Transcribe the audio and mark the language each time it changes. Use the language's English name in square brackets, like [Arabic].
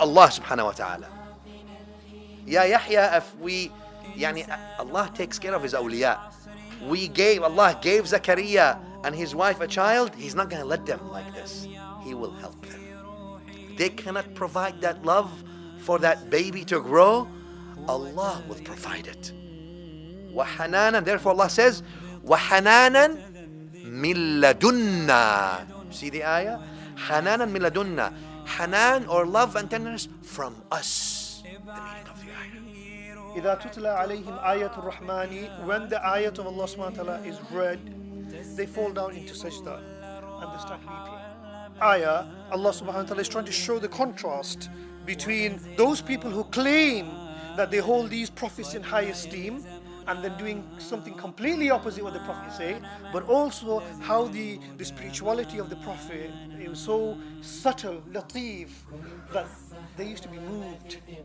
[English] Allah subhanahu wa ta'ala. Ya Yahya, if we, Allah takes care of his awliya. Allah gave Zakaria and his wife a child. He's not going to let them like this. He will help them. They cannot provide that love for that baby to grow. Allah will provide it. [Arabic] وَحَنَانًا, [English] therefore Allah says, [Arabic] وَحَنَانًا مِن لَدُنَّا. [English] See the ayah? [Arabic] حَنَانًا مِن لَدُنَّا. [English] Hanan, or love and tenderness, from us. The meaning of the ayah. [Arabic] إِذَا تُتْلَى عَلَيْهِمْ آيَةُ الرَّحْمَنِ. [English] When the ayat of Allah subhanahu wa ta'ala is read, they fall down into sajda and they start weeping. Ayah, Allah subhanahu wa ta'ala is trying to show the contrast between those people who claim that they hold these prophets in high esteem and then doing something completely opposite what the prophets say, but also how the spirituality of the prophet, it was so subtle, latif, that they used to be moved.